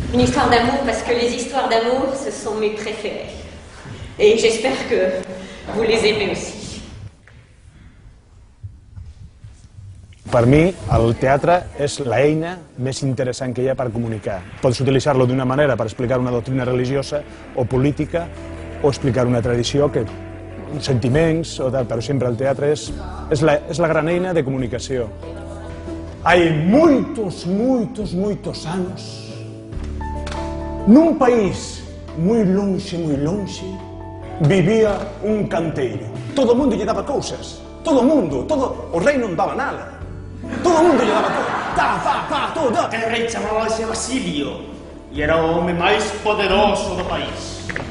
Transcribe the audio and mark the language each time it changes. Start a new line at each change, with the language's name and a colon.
French: Une histoire d'amour, parce que les histoires d'amour, ce sont mes préférées. Et j'espère que vous les aimez aussi.
Catalan: Per mi, el teatre és l'eina més interessant que hi ha per comunicar. Pots utilitzar-lo d'una manera per explicar una doctrina religiosa o política o explicar una tradició, sentiments, però sempre el teatre és la gran eina de comunicació.
Galician: Hai muitos anos, nun país moi longe, vivía un canteiro. Todo o mundo lle daba cousas. Todo o mundo, o rei non daba nada. Todo o mundo lle daba todo. El rei chamábase Basilio e era o home máis poderoso do país.